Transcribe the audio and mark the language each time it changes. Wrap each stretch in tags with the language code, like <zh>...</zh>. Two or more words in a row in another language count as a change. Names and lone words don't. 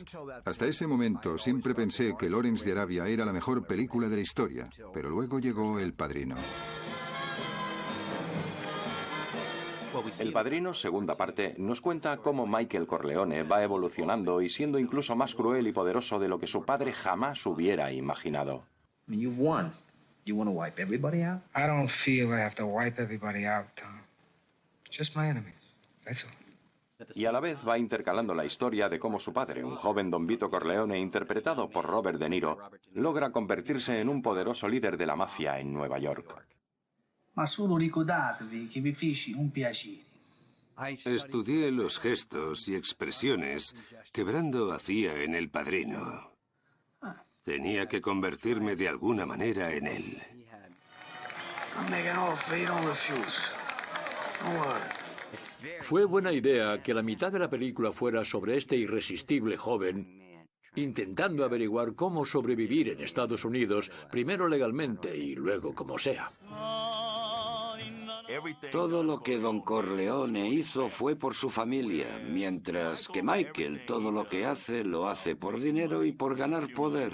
<es>Hasta ese momento siempre pensé que Lawrence de Arabia era la mejor película de la historia, pero luego llegó El Padrino. El Padrino, segunda parte, nos cuenta cómo Michael Corleone va evolucionando y siendo incluso más cruel y poderoso de lo que su padre jamás hubiera imaginado.</es> <en>You've won. You want to wipe everybody out? I don't feel I have to wipe everybody out, Tom. Just my enemies. That's all.</en> <es>Y a la vez va intercalando la historia de cómo su padre, un joven Don Vito Corleone interpretado por Robert De Niro, logra convertirse en un poderoso líder de la mafia en Nueva York.</es> <it>Ma solo ricordatevi che vi feci un piacere.</it> <es>Estudié los gestos y expresiones que Brando hacía en El Padrino. Tenía que convertirme de alguna manera en él.</es> <en>I'm making an offer you don't refuse. Don't worry.</en> <es>Fue buena idea que la mitad de la película fuera sobre este irresistible joven intentando averiguar cómo sobrevivir en Estados Unidos, primero legalmente y luego como sea. Todo lo que Don Corleone hizo fue por su familia, mientras que Michael todo lo que hace lo hace por dinero y por ganar poder.</es>